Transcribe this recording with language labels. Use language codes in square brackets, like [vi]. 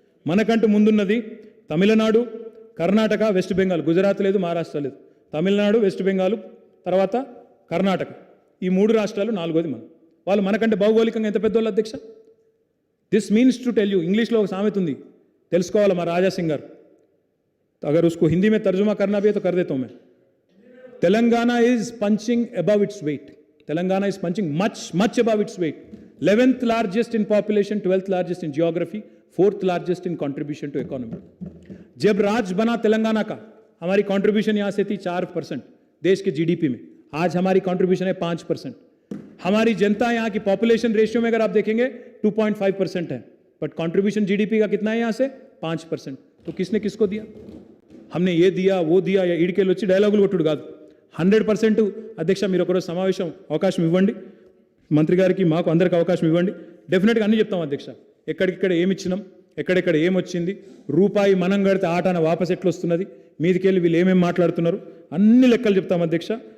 [te] మనకంటే ముందున్నది తమిళనాడు, కర్ణాటక, వెస్ట్ బెంగాల్. గుజరాత్ లేదు, మహారాష్ట్ర లేదు, తమిళనాడు, వెస్ట్ బెంగాల్, తర్వాత కర్ణాటక. ఈ 3 రాష్ట్రాలు 4వది మనం. వాళ్ళు మనకంటే భౌగోళికంగా ఎంత పెద్దోళ్ళు అధ్యక్ష? [en] this means to tell you, [te] ఇంగ్లీష్లో ఒక సామెత ఉంది, తెలుసుకోవాలి మా రాజా సింగ్ గారు. [hi] अगर उसको हिंदी में तर्जुमा करना भी है तो कर देता हूं मैं. [en] Telangana is punching above its weight. Telangana is punching much above its weight. 11th largest in population, 12th largest in geography, 4th largest in contribution to economy. [hi] जब राज बना तेलंगाना का, हमारी कंट्रीब्यूशन यहां से थी 4% देश के जीडीपी में. आज हमारी कंट्रीब्यूशन है 5%. हमारी जनता यहाँ की पॉपुलेशन रेशियो में अगर आप देखेंगे 2.5% है, बट कंट्रीब्यूशन जीडीपी का कितना है यहाँ से 5%. तो किसने किसको दिया? हमने ये दिया वो दिया या [te] ఈడికెళ్ళి వచ్చి డైలాగులు కొట్టుడు కాదు. 100% అధ్యక్ష, మీరు ఒకరోజు సమావేశం అవకాశం ఇవ్వండి, మంత్రి గారికి మాకు అందరికి అవకాశం ఇవ్వండి, డెఫినెట్గా అన్నీ చెప్తాం అధ్యక్ష. ఎక్కడిక్కడ ఏమి ఇచ్చినాం, ఎక్కడెక్కడ ఏమొచ్చింది, రూపాయి మనం కడితే ఆటాన వాపస్ ఎట్లా వస్తున్నది, మీదికెళ్ళి వీళ్ళు ఏమేమి మాట్లాడుతున్నారు, అన్ని లెక్కలు చెప్తాం అధ్యక్ష.